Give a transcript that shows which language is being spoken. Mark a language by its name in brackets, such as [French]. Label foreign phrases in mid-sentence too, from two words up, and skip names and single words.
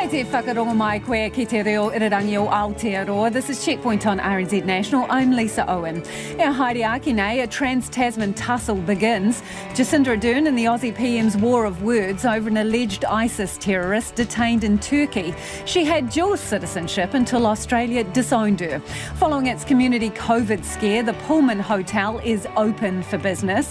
[Māori] whakarongo mai koe ki te reo irirangi o Aotearoa. [English] This is Checkpoint on RNZ National. I'm Lisa Owen. [Māori] Haere ake nei, [English] a trans-Tasman tussle begins. Jacinda Ardern and the Aussie PM's war of words over an alleged ISIS terrorist detained in Turkey. She had dual citizenship until Australia disowned her. Following its community COVID scare, the Pullman Hotel is open for business.